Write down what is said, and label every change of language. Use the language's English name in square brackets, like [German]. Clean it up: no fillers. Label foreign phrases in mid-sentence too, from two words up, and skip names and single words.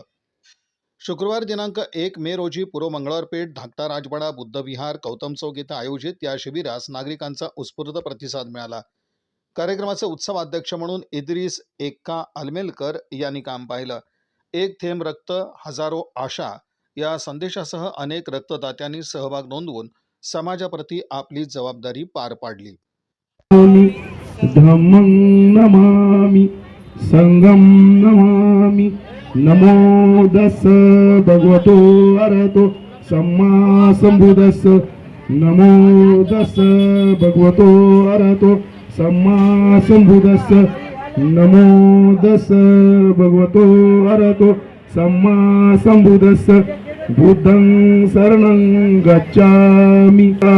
[Marathi] शुक्रवार दिनांक 1 मे रोजी पूर्व मंगळवारपेठ धाकटा राजवाडा बुद्ध विहार गौतम चौक इथं आयोजित या शिबिरास नागरिकांचा उत्स्फूर्त प्रतिसाद मिळाला। कार्यक्रमाचे उत्सव अध्यक्ष म्हणून इद्रिस एक्का अलमेलकर यांनी काम पाहिलं। एक थेंब रक्त हजारो आशा या संदेशासह अनेक रक्तदात्यांनी सहभाग नोंदवून समाजाप्रती आपली जबाबदारी पार पाडली। [Pali] धम्मं नमामि संगम नमामि नमो दस भगवतो अरहतो सम्मा संबुद्धस्स नमो दस भगवतो अरहतो सम्मा संबुद्धस्स नमो दस भगवतो अरहतो सम्मा संबुद्धस्स बुद्धं शरणं गच्छामि